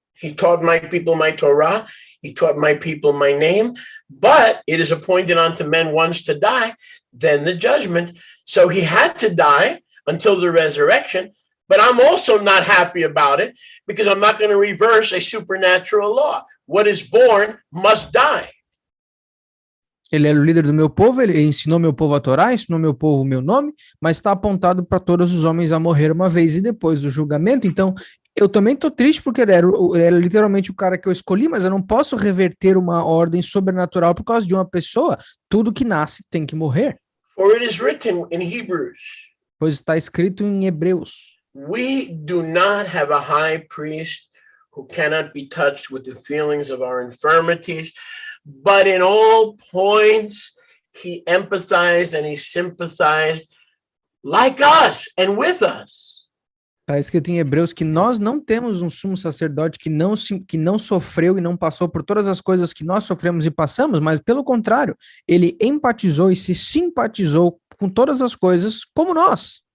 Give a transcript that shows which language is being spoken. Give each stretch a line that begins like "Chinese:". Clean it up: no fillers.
English: He taught my people my Torah. He taught my people my name. But it is appointed unto men once to die, then the judgment. So he had to die until the resurrection. But I'm also not happy about it because I'm not going to reverse a supernatural law. What is born must die.
Portuguese: Ele era o líder do meu povo, ele ensinou meu povo a Torá, ensinou meu povo o meu nome, mas está apontado para todos os homens a morrer uma vez e depois do julgamento. Então, eu também estou triste porque ele era literalmente o cara que eu escolhi, mas eu não posso reverter uma ordem sobrenatural por causa de uma pessoa. Tudo que nasce tem que morrer.
English: For it is written in Hebrews.
Portuguese: Pois está escrito em Hebreus.
English: We do not have a high priest who cannot be touched with the feelings of our infirmities, but in all points he empathized and he sympathized like us and with us.
Portuguese: Está escrito em Hebreus que nós não temos um sumo sacerdote que não sofreu e não passou por todas as coisas que nós sofremos e passamos, mas pelo contrário, ele empatizou e se simpatizou com todas as coisas como nós.